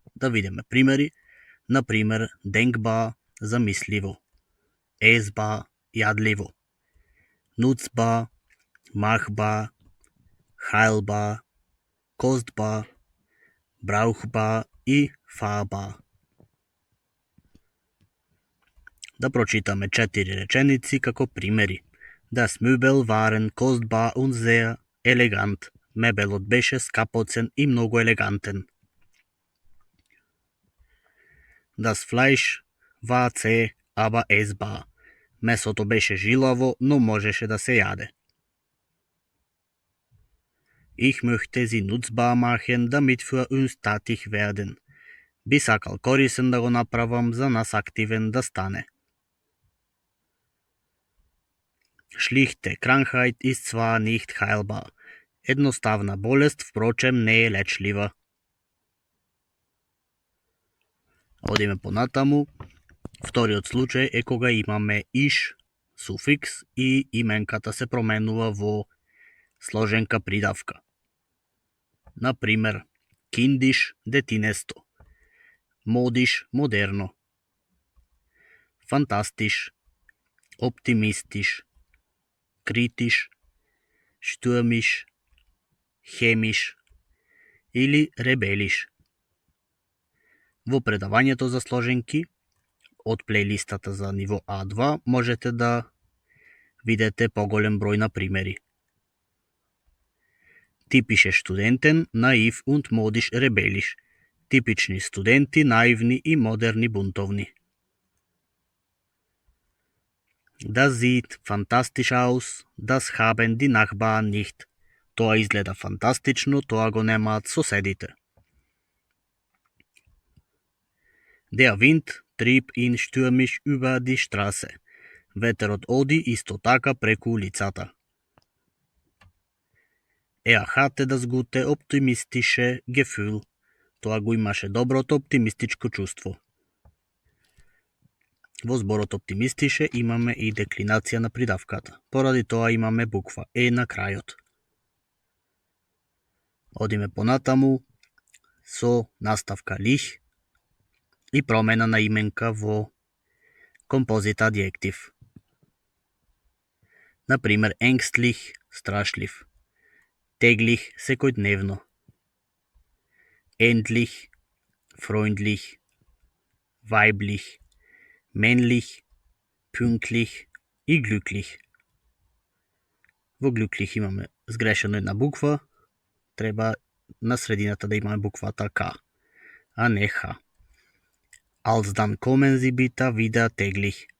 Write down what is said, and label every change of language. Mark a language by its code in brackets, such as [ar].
[mk] Да видиме примери. Например, денкба, замисливо, есба, јадливо, нуцба, махба, хайлба, костба, браухба и фаба. Да прочитаме 4 реченици како примери. [de] Das Möbel waren kostbar und sehr elegant. [mk] Мебелот беше скапоцен и многу елегантен. [de] Das Fleisch war zäh, aber essbar. [mk] Месото беше жилаво, но можеше да се јаде. [de] Ich möchte sie nutzbar machen, damit für uns tätig werden. [mk] Би сакал корисен да го направам, за нас активен да стане. [de] Schlichte Krankheit ist zwar nicht heilbar. [mk] Едноставна болест, впрочем, не е лечлива. Одиме понатаму. Вториот случај е кога имаме иш, суфикс, и именката се променува во сложенка придавка. Например, киндиш, детинесто, модиш, модерно, фантастиш, оптимистиш, критиш, штурмиш, хемиш или ребелиш. Во предавањето за сложенки од плейлистата за ниво А2 можете да видите поголем број на примери. [de] Typische Studenten, naiv und modisch rebellisch. [mk] Типични студенти, наивни и модерни бунтовни. [de] Das sieht fantastisch aus, das haben die Nachbarn nicht. [mk] Тоа изгледа фантастично, тоа го немаат соседите. [de] Der Wind trieb ihn stürmisch über die Straße. [mk] Ветерот оди исто така преку улицата. [de] Er hatte das gute optimistische Gefühl. [mk] Тоа го имаше доброто оптимистичко чувство. Во зборот оптимистише имаме и деклинација на придавката. Поради тоа имаме буква Е на крајот. Одиме понатаму со наставка лих и промена на именка во композит адјектив. Например, engstlich, страшлив, täglich, секојдневно, endlich, freundlich, weiblich, männlich, pünktlich и glücklich. Во glücklich имаме сгрешено една буква, треба на средината да имаме буквата К, а не Х. [de] Alsdan kommen Sie bitte wieder täglich.